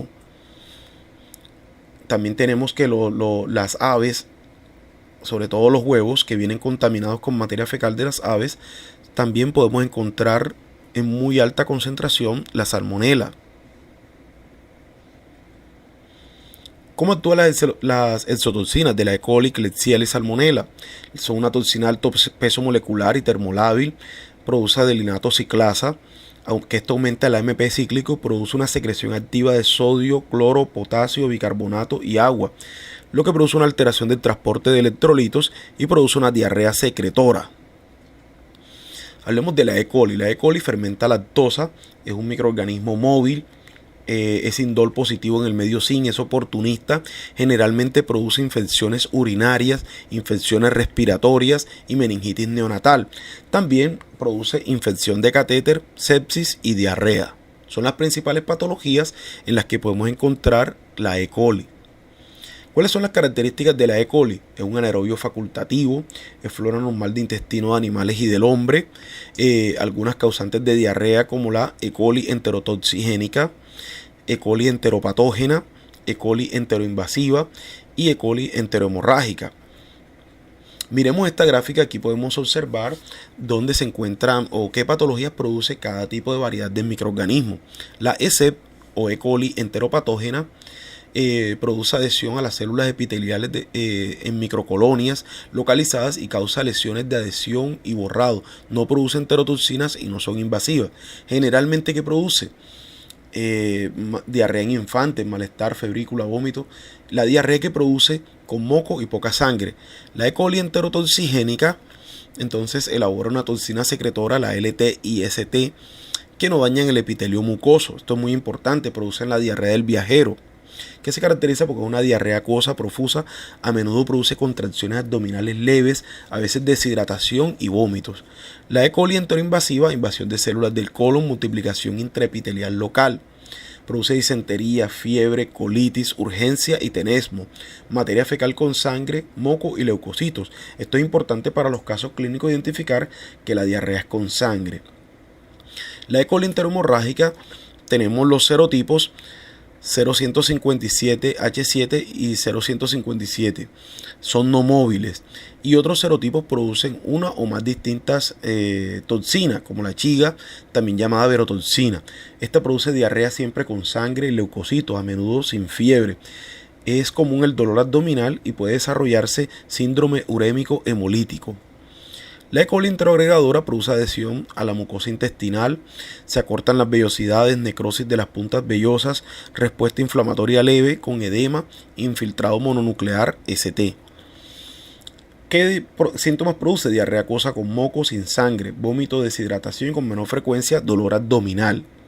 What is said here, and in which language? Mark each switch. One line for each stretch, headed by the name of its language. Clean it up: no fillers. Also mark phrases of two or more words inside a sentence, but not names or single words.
Spanish: También tenemos que las aves, sobre todo los huevos que vienen contaminados con materia fecal de las aves, también podemos encontrar en muy alta concentración la salmonela. ¿Cómo actúan las exotoxinas de la E. coli, Klebsiella y Salmonella? Son una toxina de alto peso molecular y termolábil, produce adelinato ciclasa, aunque esto aumenta el AMP cíclico, produce una secreción activa de sodio, cloro, potasio, bicarbonato y agua, lo que produce una alteración del transporte de electrolitos y produce una diarrea secretora. Hablemos de la E. coli. La E. coli fermenta lactosa, es un microorganismo móvil, es indol positivo en el medio zinc, es oportunista, generalmente produce infecciones urinarias, infecciones respiratorias y meningitis neonatal. También produce infección de catéter, sepsis y diarrea. Son las principales patologías en las que podemos encontrar la E. coli. ¿Cuáles son las características de la E. coli? Es un anaerobio facultativo, es flora normal de intestino de animales y del hombre. Algunas causantes de diarrea como la E. coli enterotoxigénica, E. coli enteropatógena, E. coli enteroinvasiva y E. coli enterohemorrágica. Miremos esta gráfica, aquí podemos observar dónde se encuentran o qué patologías produce cada tipo de variedad de microorganismo. La ESEP o E. coli enteropatógena produce adhesión a las células epiteliales en microcolonias localizadas y causa lesiones de adhesión y borrado. No produce enterotoxinas y no son invasivas. Generalmente, ¿qué produce? Diarrea en infantes, malestar, febrícula, vómito. La diarrea que produce con moco y poca sangre. La E. coli enterotoxigénica entonces elabora una toxina secretora, la LT y ST, que no dañan el epitelio mucoso. Esto es muy importante, producen la diarrea del viajero, que se caracteriza porque es una diarrea acuosa, profusa, a menudo produce contracciones abdominales leves, a veces deshidratación y vómitos. La E. coli enteroinvasiva, invasión de células del colon, multiplicación intraepitelial local. Produce disentería, fiebre, colitis, urgencia y tenesmo, materia fecal con sangre, moco y leucocitos. Esto es importante para los casos clínicos identificar que la diarrea es con sangre. La E. coli enterohemorrágica, tenemos los serotipos 0157H7 y 0157. Son no móviles. Y otros serotipos producen una o más distintas toxinas, como la chiga, también llamada verotoxina. Esta produce diarrea siempre con sangre y leucocitos, a menudo sin fiebre. Es común el dolor abdominal y puede desarrollarse síndrome urémico hemolítico. La E. coli enteroagregadora produce adhesión a la mucosa intestinal, se acortan las vellosidades, necrosis de las puntas vellosas, respuesta inflamatoria leve con edema, infiltrado mononuclear ST. ¿Qué síntomas produce? Diarrea acuosa con moco, sin sangre, vómito, deshidratación y con menor frecuencia dolor abdominal.